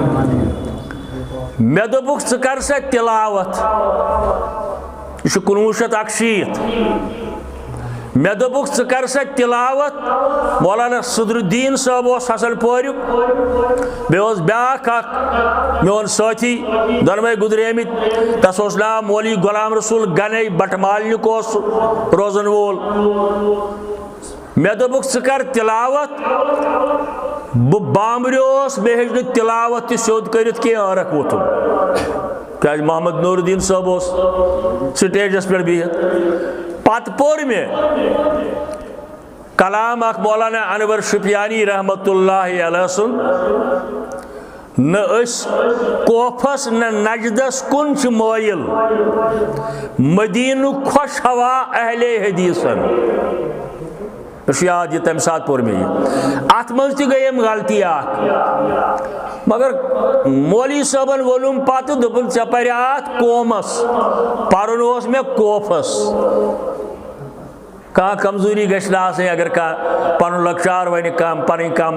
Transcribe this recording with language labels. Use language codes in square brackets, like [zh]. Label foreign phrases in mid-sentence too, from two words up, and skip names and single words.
[ks] مے دوپُکھ ژٕ کر سا تلاوت یہ 1961 مے دوپُکھ ژٕ کر سا تلاوت مولانا صدر الدین صاحب اوس حسن پوریُک بیٚیہِ اوس بیاکھ اکھ میون سٲتھی دۄنوَے گُزریمٕتۍ تس اوس ناو مولوی غلام رسول گنے بٹ مالنیُک اوس روزن وول مے دوپُکھ ژٕ کر تلاوت بہ بامبریوس مے ہیٚچ نہٕ تلاوت تہِ سیوٚد کٔرِتھ کینٛہہ ٲرکھ ووٚتھُم کیازِ محمد نور الدین صاحب اوس سٹیجس پہ بہت پتہ پور مے کلام اخ مولانا انور شپیانی [ar] رحمت اللہ علیہ [ks] سن نہ اس کوفس نہ نجدس کن چھ مائل مدینہ خوش ہوا اہل حدیثن یاد یہ تمہ سات پور میں ات مز تہ گئی غلطی مگر مولوی صٲبن وولُم پتہ دوٚپُن ژےٚ پرِ ات قومس پرُن اوس مےٚ کوفس کانٛہہ کمزوری گژھِ نہٕ آسٕنۍ اگر کانٛہہ پنُن لۄکچار ونہِ کانٛہہ پنٕنۍ کم